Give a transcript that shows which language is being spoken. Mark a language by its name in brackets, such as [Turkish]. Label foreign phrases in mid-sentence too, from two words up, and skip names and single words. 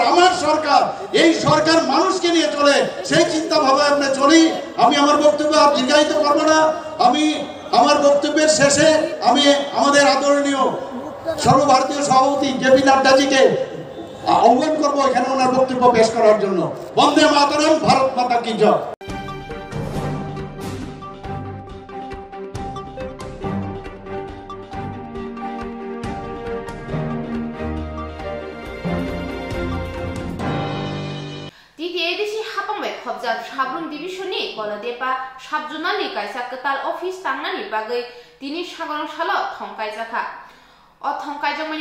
[Bangla] আমার সরকার, এই সরকার মানুষকে নিয়ে চলে, সেই চিন্তা ভাবনায় আমরা চলি। আমি আমার বক্তব্য আর দীর্ঘায়িত করবো না। আমি আমার বক্তব্যের শেষে আমি আমাদের আদরণীয় সর্বভারতীয় সভাপতি জেপি নাড্ডাজিকে আহ্বান করবো এখানে ওনার বক্তব্য পেশ করার জন্য। বন্দে মাতরম, [Hindi] भारत माता की जय। [Kok Borok] साब्रुम डिविजननि गलादेपा साबजुनालनि कायसा कताल ऑफिस तांनानि बागै दिनै सागरं साल थंकायजाखा अ थंकायजमनि